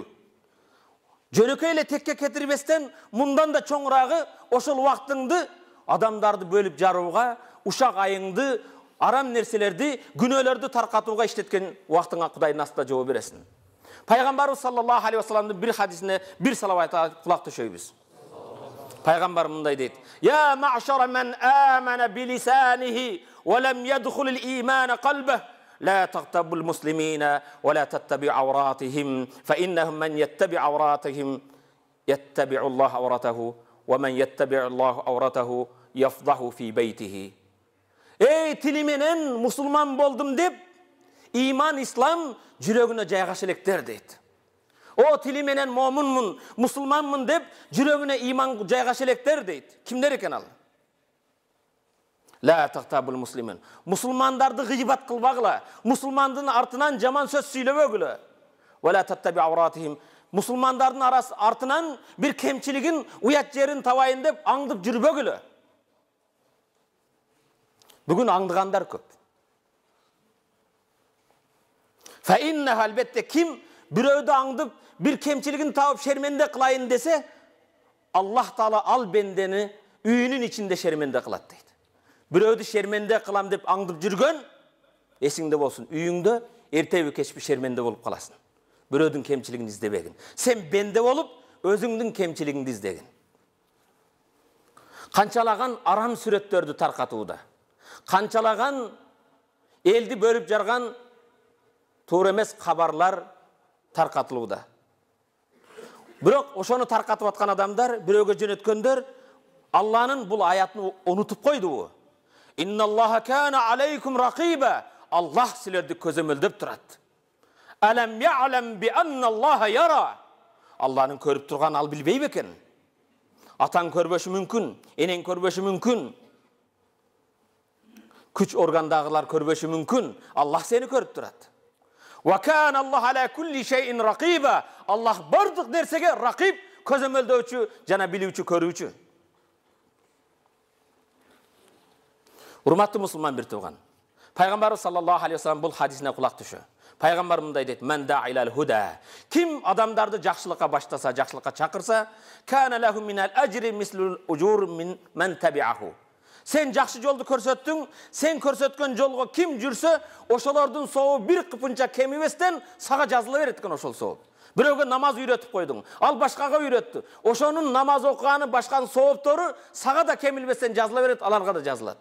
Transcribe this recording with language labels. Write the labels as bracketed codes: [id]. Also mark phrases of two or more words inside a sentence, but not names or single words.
[ky] Жөнөкөй эле текке кетирбестен, мындан да чоңурагы ошол убактыңды адамдарды бөлүп жарууга, ушак айыңды, арам нерселерди, күнөөлөрдү таркатууга иштеткен убактыңа Кудайдын астында жооп бересиң. Пайгамбарыбыз [ar] صلى الله عليه وسلم [ky] бир хадисине бир салават айтып кулак төшөйбүз. Пайгамбар мындай дейт: [ar] "يا معشر من آمن بلسانه ولم يدخل الإيمان قلبه لا تغتابوا المسلمين ولا تتبعوا عوراتهم فإنهم من يتبع عوراتهم يتبع الله عورته ومن يتبع الله عورته يفضح في بيته." [ky] Эй тили менен мусулман болдум деп, ыйман, Ислам жүрөгүнө жайгаша электер дейт. О тили менен момунмун, мусулманмын деп, жүрөгүнө иман жайгаша электер дейт. Кимдер экен ал? [ar] لا تغتابوا المسلمين. [ky] Musulmandарды гыйбат кылбагыла. Musulmandын артынан жаман сөз сүйлөбөгүлө. [ar] ولا تتبعوا عوراتهم. [ky] Musulmandардын артынан бир кемчилигин, уят жерин табайын деп аңдып жүрбөгүлө. Бүгүн аңдыгандар көп. [ar] فإنه البتة [ky] kim бирөөдү аңдып, бир кемчилигин таап шерменде кылайын десе, Аллах Таала ал бендени үйүнүн ичинде шерменде кылат дейт. Бирөөдү шерменде кылам деп аңдып жүргөн, эсиңде болсун, үйүңдө эртеби кечпи шерменде болуп каласың. Бирөөдүн кемчилигин издебегин. Сен бенде болуп, өзүңдүн кемчилигиңди издегин. Канчалаган арам сүрөттөрдү таркатууда, канчалаган элди бөлүп жарган туура эмес кабарлар таркатылууда. Бирок ошону таркатып аткан адамдар, бирөөгө жөнөткөндөр Алланын бул аятын унутуп койду. [ar] إن الله كان عليكم رقيبا. [ky] Аллах силерди көзөмөлдөп турат. [ar] ألم يعلم بأن الله يرى. [ky] Алланын көрүп турган ал билбей бекен. Атаң көрбөшү мүмкүн, энең көрбөшү мүмкүн. Күч органдагылар көрбөшү мүмкүн. Аллах сени көрүп турат. [ar] وكان الله على كل شيء رقيبا. [ky] Аллах бардык нерсеге ракиб, көзөмөлдөөчү жана билүүчү, көрүүчү. Урматтуу мусулман бир тууган, Пайгамбарыбыз [ar] صلى الله عليه وسلم [ky] бул хадисине кулак түшө. Пайгамбар мындай дейт: [ar] "من دعا إلى الهدى." [ky] Ким адамдарды жакшылыкка баштаса, жакшылыкка чакырса, [ar] "كان له من الأجر مثل أجور من تبعه." [ky] Сен жакшы жолду көрсөттүң, сен көрсөткөн жолго ким жүрсө, ошолордун сообу бир кыпынча кемибестен сага жазыла берет экен ошол сооп. Бирөөгө намаз үйрөтүп койдуң, ал башкага үйрөттү. Ошонун намаз окуганы, башканын сооптору сага да кемилбестен жазыла берет, аларга да жазылат.